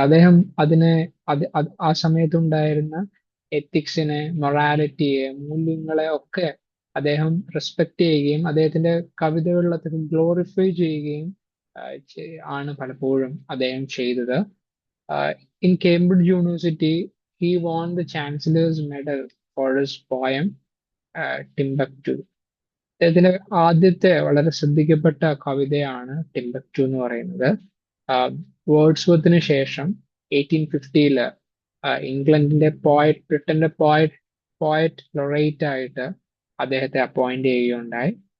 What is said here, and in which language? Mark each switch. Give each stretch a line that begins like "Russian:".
Malayalam: അദ്ദേഹം ആ സമയത്തുണ്ടായിരുന്ന എത്തിക്സിനെ, മൊറാലിറ്റിയെ, മൂല്യങ്ങളെ ഒക്കെ അദ്ദേഹം റെസ്പെക്ട് ചെയ്യുകയും അദ്ദേഹത്തിന്റെ കവിതകളിൽ അദ്ദേഹം ഗ്ലോറിഫൈ ചെയ്യുകയും ആണ് പലപ്പോഴും അദ്ദേഹം ചെയ്തത്.
English: In Cambridge University he won the Chancellor's Medal for his poem Timbuktu.
Malayalam: അദ്ദേഹത്തിന്റെ ആദ്യത്തെ വളരെ ശ്രദ്ധിക്കപ്പെട്ട കവിതയാണ് ടിംബക്ടു എന്ന് പറയുന്നത്. വേർഡ്സ്വർത്തിന് ശേഷം 1850 ഇംഗ്ലണ്ടിന്റെ ബ്രിട്ടന്റെ പോയറ്റ് ലൊറേറ്റ് ആയിട്ട് അദ്ദേഹത്തെ അപ്പോയിന്റ് ചെയ്യുകയുണ്ടായി.